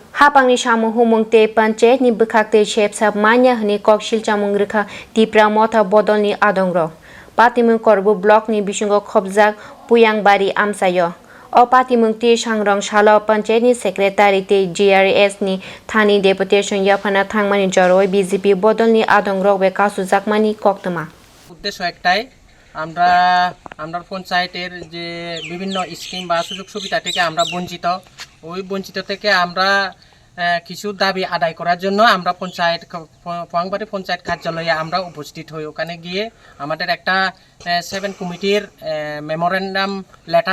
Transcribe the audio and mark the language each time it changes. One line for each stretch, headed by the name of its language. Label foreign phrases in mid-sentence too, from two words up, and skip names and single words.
Kok Borok: Hapangni samu humung te panche ni bkhak te shep sab manya hni kokshil chamung rikha tipra motha bodolni adongro. Patimung korbu block ni bisungo khobjak puyangbari amsayo. O patimung te sangrong shala panche ni secretary te GRS ni thani deputation yafana thangmani joroi BJP bodolni adongro be kasu jakmani koktama.
Bangla: উদ্দেশ্য একটাই আমরা পঞ্চায়েতের যে বিভিন্ন স্কিম বা সুযোগ সুবিধা থেকে আমরা বঞ্চিত ওই বঞ্চিত থেকে আমরা কিছু দাবি আদায় করার জন্য আমরা পোয়াংবাড়ি পঞ্চায়েত কার্যালয়ে আমরা উপস্থিত হই ওখানে গিয়ে আমাদের একটা 7 কমিটির
English: memorandum letter